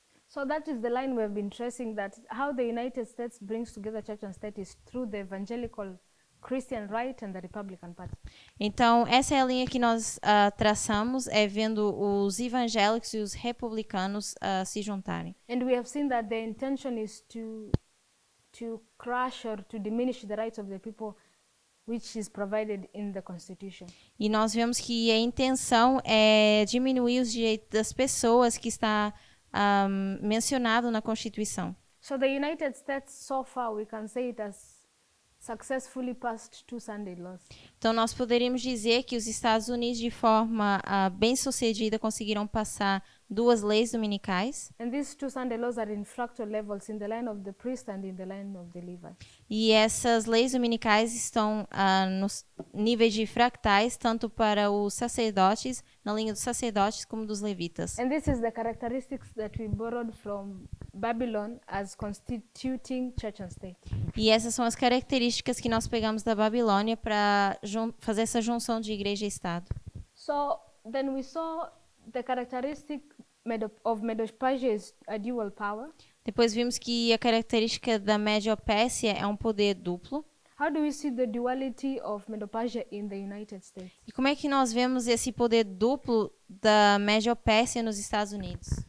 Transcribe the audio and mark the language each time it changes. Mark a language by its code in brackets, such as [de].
[en] So that is the line we've been tracing, that how the United States brings together church and state is through the evangelical Christian right and the Republican Party. [pt] Então, essa é a linha que nós traçamos, é vendo os evangélicos e os republicanos se juntarem. [en] And we have seen that the intention is to crush or to diminish the rights of the people, which is provided in the Constitution. [pt] E nós vemos que a intenção é diminuir os direitos das pessoas que está mencionado na Constituição. [en] So the United States, so far, we can say it has successfully passed 2 Sunday laws. [pt] Então, nós poderíamos dizer que os Estados Unidos, de forma bem-sucedida, conseguiram passar 2 leis dominicais. [en] And these 2 Sunday laws are in fractal levels in the line of the priest and in the line of the Levite. [pt] E essas leis dominicais estão nos níveis de fractais, tanto para os sacerdotes, na linha dos sacerdotes, como dos levitas. [en] And this is the characteristics that we borrowed from Babylon as constituting church and state. [pt] E essas são as características que nós pegamos da Babilônia para fazer essa junção de igreja e Estado. [en] So then we saw the characteristic of Medo-Persia is a dual power. [pt] Depois vimos que a característica da Médio-Pérsia é um poder duplo. [en] How do we see the duality of Medo-Persia in the United States? [pt] E como é que nós vemos esse poder duplo da Médio-Pérsia nos Estados Unidos?